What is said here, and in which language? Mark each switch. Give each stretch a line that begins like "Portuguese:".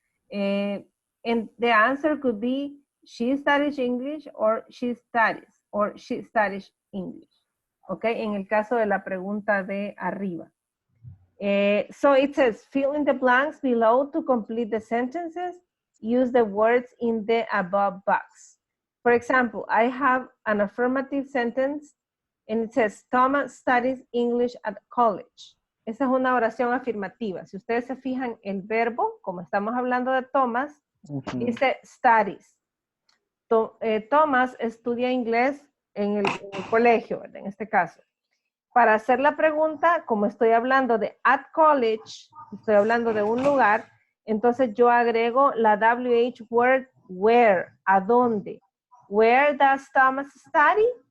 English: And the answer could be she studies English or she studies English.
Spanish: ¿Ok? En el caso de la pregunta de arriba.
English: So it says, fill in the blanks below to complete the sentences. Use the words in the above box. For example, I have an affirmative sentence and it says, Thomas studies English at college.
Spanish: Esa es una oración afirmativa. Si ustedes se fijan, el verbo, como estamos hablando de Thomas, dice studies. Thomas estudia inglés en el colegio, en este caso. Para hacer la pregunta, como estoy hablando de
English: at college,
Spanish: estoy hablando de un lugar, entonces yo agrego la WH word where, ¿a dónde?
English: Where does Thomas study?